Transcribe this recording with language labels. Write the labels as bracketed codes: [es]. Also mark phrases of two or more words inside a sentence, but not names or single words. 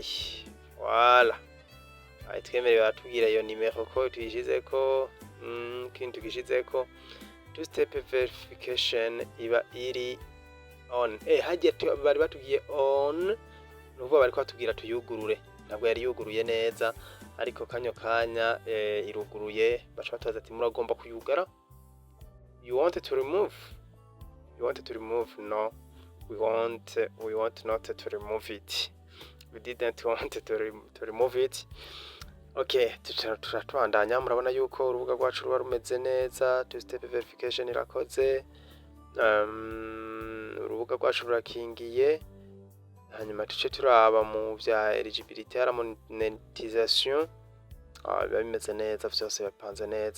[rn] Voilà, bayitwemereye batubwira iyo nimero ko tuyishizeko, ikindi tugishizeko [en] two step verification [rn] iba iri on. Hagiye bari batubwiye on, nuvuga bariko batubwira tuyugurure, ntabwo yari yuguruye neza, ariko kanyo kanya iruguruye, baca batubaza ati muragomba kuyugara. [en] You want to remove? You want to remove? No, we want not to remove it. We didn't want to remove it. [rn] Okay, turatubandanya. Murabona yuko urubuga rwacu ruba rumeze neza, [en] two step verification [rn] irakoze, urubuga rwacu rurakingiye. Hanyuma tuce turaba mu vya eligibility ya monetization, biba bimeze neza, vyose bipanze neza.